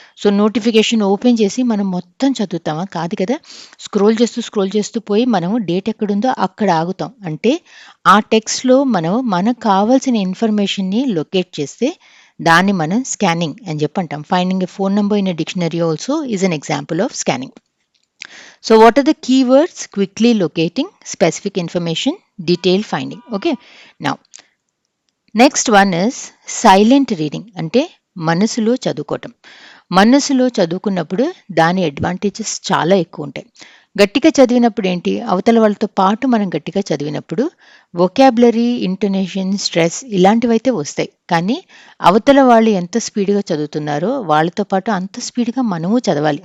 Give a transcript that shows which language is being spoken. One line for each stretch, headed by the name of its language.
Telugu: So notification open చేసి మనం మొత్తం చదువుతామా, కాదు కదా. స్క్రోల్ చేస్తూ పోయి మనము డేట్ ఎక్కడుందో అక్కడ ఆగుతాం. అంటే ఆ టెక్స్ట్లో మనకు కావాల్సిన ఇన్ఫర్మేషన్ని లొకేట్ చేస్తే దాన్ని మనం స్కానింగ్ అని చెప్పి అంటాం.
English: Finding a phone number in a dictionary also is an example of scanning. So what are the keywords? Quickly locating, specific information, detailed finding. Okay, now next one is silent reading.
Telugu: అంటే మనసులో చదువుకోవటం. మనసులో చదువుకున్నప్పుడు దాని advantages చాలా ఎక్కువ ఉంటాయి. గట్టిగా చదివినప్పుడు ఏంటి, అవతల వాళ్ళతో పాటు మనం గట్టిగా చదివినప్పుడు వొకాబులరీ, ఇంటోనేషన్, స్ట్రెస్ ఇలాంటివైతే వస్తాయి. కానీ అవతల వాళ్ళు ఎంత స్పీడ్‌గా చదువుతున్నారో వాళ్ళతో పాటు అంత స్పీడ్‌గా మనము చదవాలి.